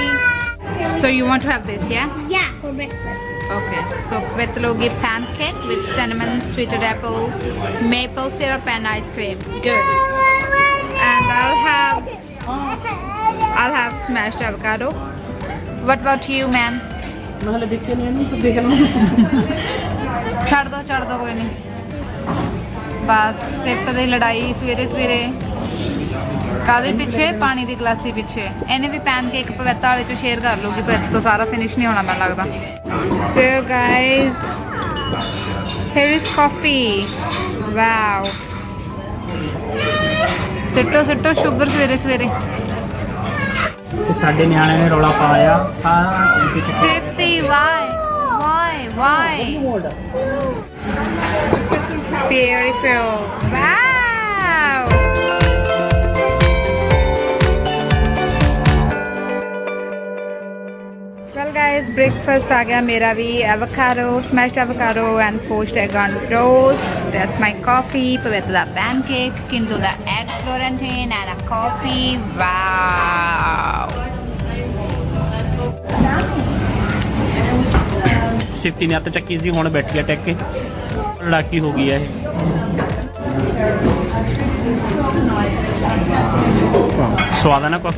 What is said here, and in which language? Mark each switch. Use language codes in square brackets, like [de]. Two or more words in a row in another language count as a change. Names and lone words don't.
[en] So you want to have this, yeah? Yeah, for breakfast. Okay. So with logi pancake with cinnamon, sweetened apple, maple syrup, and ice cream. Good. And I'll have smashed avocado. What about you, man? [pa] ਮੈਂ ਹਲੇ ਦੇਖਿਆ ਨਹੀਂ ਇਹਨੂੰ, ਤਾਂ ਦੇਖ ਲਵਾਂ। ਛੱਡ ਦੋ ਕੋਈ ਨਹੀਂ। ਬਸ ਸਿਫਤ ਦੀ ਲੜਾਈ ਸਵੇਰੇ ਕਾਦੇ ਪਿੱਛੇ, ਪਾਣੀ ਦੀ ਗਲਾਸੀ ਪਿੱਛੇ। ਇਹਨੇ ਵੀ ਪੈਨਕੇਕ ਪਵਿੱਤ ਵਾਲੇ ਚੋਂ ਸ਼ੇਅਰ ਕਰ ਲੂਗੀ, ਪਵਿੱਤ ਤੋਂ ਸਾਰਾ ਫਿਨਿਸ਼ ਨਹੀਂ ਹੋਣਾ ਮੈਨੂੰ ਲੱਗਦਾ। [en] so guys here is coffee. [pa] wow ਸਿੱਟੋ ਸ਼ੂਗਰ ਸਵੇਰੇ। ਤੇ ਸਾਡੇ ਨਿਆਣਿਆਂ ਨੇ ਰੌਲਾ ਪਾਇਆ ਸਾਰਾ ਟੈਂਕੀ ਚ। [en] ਸਿਫਤੀ why beautiful. wow well guys, breakfast [hi] आ गया मेरा भी। [en] avocado, smashed avocado and poached egg on toast. That's my coffee. Pavit the pancake, Kindu the egg Florentine and a coffee. wow [pa] ਸਿਫਤੀ ਨੇ ਹੱਥ ਚੱਕੀ ਸੀ, ਹੁਣ ਬੈਠੀ ਆ ਟੈਕ ਕੇ। ਲੜਾਕੀ ਹੋ ਗਈ ਹੈ ਇਹ। ਸਵਾਦ ਹੈ ਨਾ ਕਾਫੀ।